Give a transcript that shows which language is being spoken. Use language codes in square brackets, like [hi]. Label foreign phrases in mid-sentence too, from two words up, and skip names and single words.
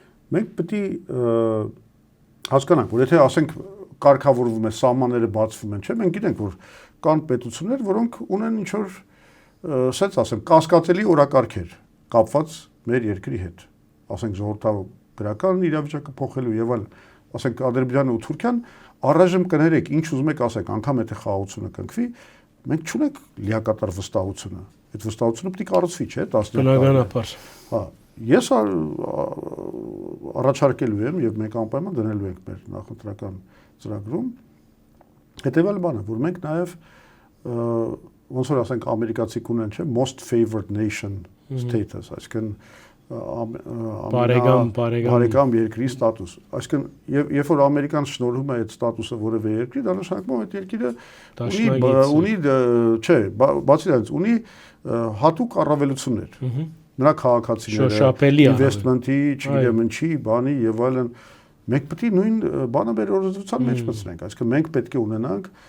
[hy] Մենք պետք է հասկանանք, որ եթե ասենք կարգավորվում է, սահմանները բացվում են, չէ՞, մենք գիտենք, որ կան պետություններ, որոնք ունեն ինչ որ, ասած ասեմ, կասկածելի օրակարգեր կապված մեր երկրի հետ, ասենք ժողովրդական իրավիճակը փոխելու եւ այլն, ասենք Ադրբեջանը ու Թուրքիան առայժմ կներեք, ինչ ուզում եք ասեք, անգամ եթե խաղաղությունը կնքվի, մենք չունենք լիակատար վստահությունը։ Այդ վստահությունը պետք է կառուցվի, չէ՞, 10 Բնականաբար։ Հա, ես առաջարկելու եմ եւ մենք անպայման դնելու ենք մեր նախընտրական ծրագրում հետեւյալ բանը, որ մենք նաեւ ոնց որ ասենք ամերիկացիք ունեն, չէ, [en] most favored nation status, [hy] այսինքն բարեկամ երկրի ստատուս։ Այսինքն երբ որ Ամերիկան շնորհում է այդ ստատուսը որևէ երկրի, դա նշանակում է այդ երկիրը ունի, չէ, բացի դրանից ունի հատուկ առավելություններ։ Նրա քաղաքացիները, ինվեստմենտի, չգիտեմ ինչի, բանի եւ այլն, մենք պետք է նույն բանը մեր օրենսդրության մեջ մտցնենք, այսինքն մենք պետք է ունենանք